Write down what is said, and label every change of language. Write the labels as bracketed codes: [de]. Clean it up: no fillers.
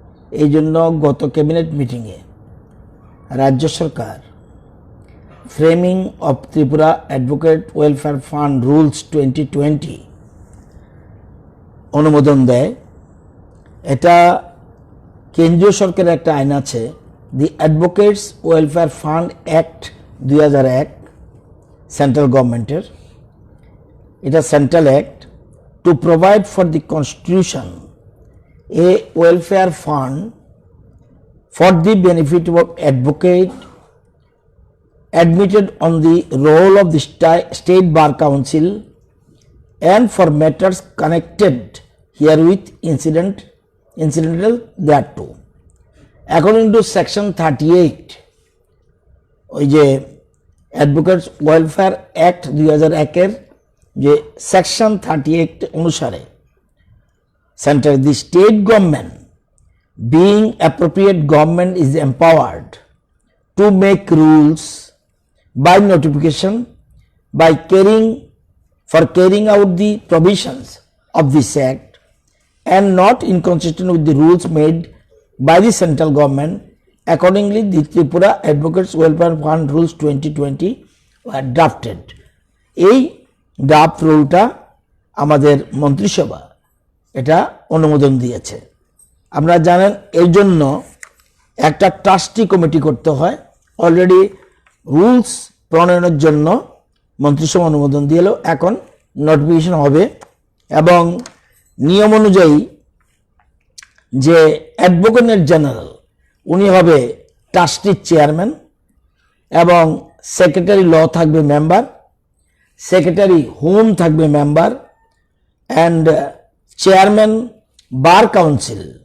[bn] এই জন্য গত ক্যাবিনেট মিটিংয়ে রাজ্য সরকার framing of Tripura advocate welfare fund rules 2020 অনুমোদন দেয়। এটা কেন্দ্রীয় সরকারের একটা আইন আছে, দি advocates welfare fund act 2001 central গভর্নমেন্টের। [en] এটা central act to provide for the constitution a welfare fund for the benefit of advocate admitted on the roll of the State Bar Council and for matters connected herewith incidental thereto. According to section 38 [bn] ওই যে advocates welfare act 2001 এর যে section 38 অনুসারে [en] Centre the state government being appropriate government is empowered to make rules by notification by carrying out the provisions of this act and not inconsistent with the rules made by the central government. Accordingly, the Tripura Advocates Welfare Fund Rules 2020 were drafted. [bn] এই draft রুলটা আমাদের মন্ত্রিসভা এটা অনুমোদন দিয়েছে। আপনারা জানেন এর জন্য একটা ট্রাস্টি কমিটি করতে হয়। অলরেডি রুলস প্রণয়নের জন্য মন্ত্রিসভা অনুমোদন দিল, এখন নোটিফিকেশন হবে এবং নিয়ম অনুযায়ী যে অ্যাডভোকেট জেনারেল উনি হবে ট্রাস্টির চেয়ারম্যান এবং সেক্রেটারি ল থাকবে মেম্বার, সেক্রেটারি হোম থাকবে member and chairman bar council